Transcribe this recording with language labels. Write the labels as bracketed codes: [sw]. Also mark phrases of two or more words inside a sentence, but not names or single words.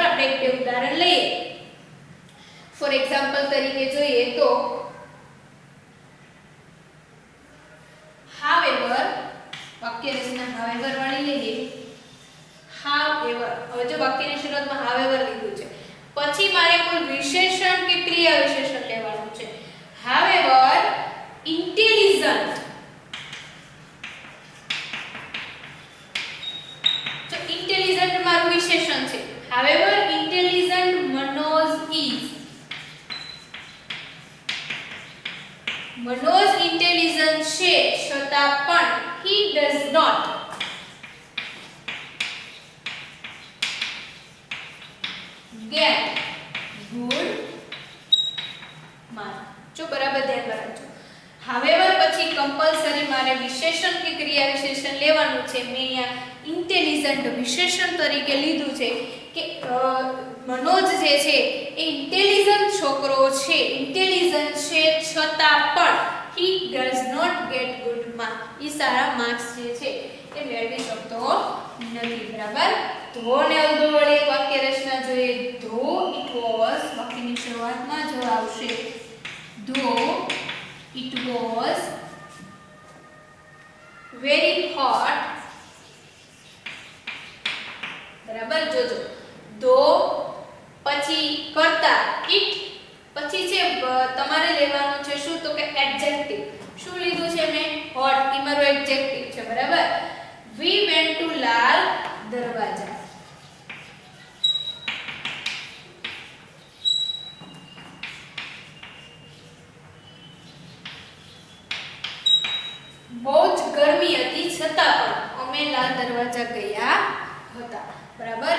[gu] આપણે એક બે ઉદાહરણ લઈએ. [en] for example [gu] તરીકે જોઈએ તો however વાક્ય રચના however વાળી લઈએ. however, હવે જો વાક્યની શરૂઆતમાં however લીધું છે પછી મારે કોઈ વિશેષણ કે ક્રિયા વિશેષણ લેવાનું છે. [en] however intelligent, [gu] તો intelligent મારું વિશેષણ છે. [en] however intelligent Manoj is, [gu] મનોજ ઇન્ટેલિજન્ટ છે છતાં પણ [en] he does not get good mark. [gu] જો બરાબર ધ્યાન રાખજો. however પછી કમ્પલ્સરી મારે વિશેષણ કે ક્રિયા વિશેષણ લેવાનું છે. મેં અહીંયા ઇન્ટેલિજન્ટ વિશેષણ તરીકે લીધું છે કે મનોજ જે છે એ ઇન્ટેલિજન્ટ છોકરો છે, ઇન્ટેલિજન્ટ છે છતાં પણ [en] he does not get good mark, [gu] ઈ સારા માર્ક્સ જે છે એ મેળવી શકતો નથી બરાબર. ધો ને અલધો વાળી વાક્ય રચના જોઈએ. [en] though it was, [gu] વાક્યની શરૂઆતમાં જો આવશે [en] though it was very hot [gu] બરાબર. જોજો ધો પછી કર્તા it, પછી છે તમારે લેવાનું છે શું તો કે એડજેક્ટિવ. શું લીધું છે મેં હોટ, ઈ મારો એડજેક્ટિવ છે બરાબર. [en] we went to [gu] લાલ દરવાજા, બહુ જ ગરમી હતી છતાં પણ અમે લાલ દરવાજા ગયા હતા બરાબર.